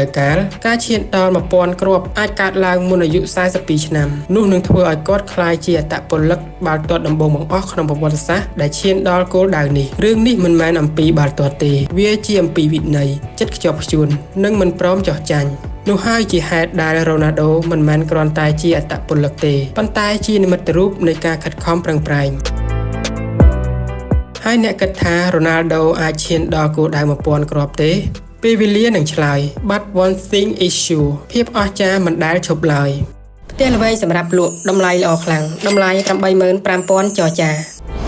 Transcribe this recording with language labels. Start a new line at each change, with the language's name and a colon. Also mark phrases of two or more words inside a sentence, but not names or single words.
Khmer: វកាលការឈានដល់1000គ្រាប់អាចកើតឡើងមុនអាយុ42ឆ្នាំនោះនឹងធ្វើឲ្យគាត់ក្លាយជាអត្តពលិកបាល់ទាត់ដំបូងបង្អស់ក្នុងប្រវត្តិសាស្ត្រដែលឈានដល់គោលដៅនេះរឿងនេះមិនមែនអំពីបាល់ទាត់ទេវាជាអំពីវិន័យចិត្តខ្ជាប់ខ្ជួននិងមិនព្រមចោះចាញ់នោះហើយជាហេតុដែល Ronaldo មិនមែនគ្រាន់តែជាអត្តពលិកទេប៉ុន្តែជានិមិត្តរូបនៃការខិតខំប្រឹងប្រែង ហើយអ្នកគិតថា Ronaldo អាចឈានដល់គោលដៅ1000គ្រាប់ទេពេលវេលានឹងឆ្លើយ
English: But one thing is sure
Khmer: ភាពអស្ចារ្យមិនដែលឈប់ឡើយផ្ទះល្វែងសម្រាប់លក់តម្លៃល្អខ្លាំងតម្លៃ 85,000 ចរចា